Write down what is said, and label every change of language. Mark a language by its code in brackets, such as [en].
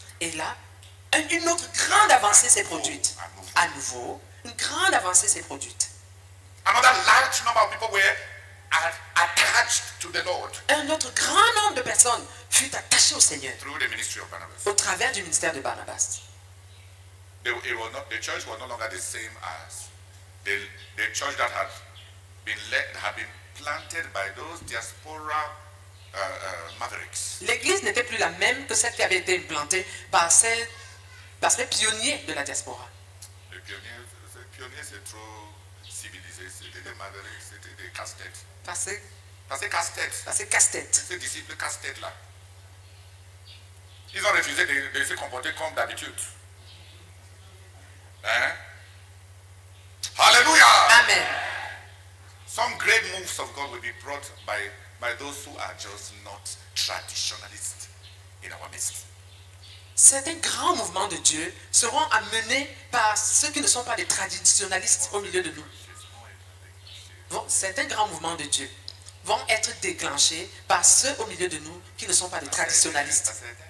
[fr] Et là, une autre grande avancée s'est produite. À nouveau, une grande avancée s'est produite. [en] Another large number of people were attached to the Lord [fr] Un autre grand nombre de personnes fut attaché au Seigneur [en] through the ministry of Barnabas. [fr] au travers du ministère de Barnabas. [en] The church was no longer the same as the church that had been planted by those diaspora mavericks. [fr] L'église n'était plus la même que celle qui avait été implantée par ces pionniers de la diaspora. Les pionniers c'est trop civilisé, c'était des mavericks, c'était des casse-têtes. Parce que Parce que casse-tête. Parce que casse-tête. Ces disciples casse-tête là. Ils ont refusé de se comporter comme d'habitude. Hein? Hallelujah! Amen. [en] Some great moves of God will be brought by those who are just not traditionalists in our midst. [fr] Certains grands mouvements de Dieu seront amenés par ceux qui ne sont pas des traditionalistes au milieu de nous. Certains grands mouvements de Dieu vont être déclenchés par ceux au milieu de nous qui ne sont pas des traditionalistes.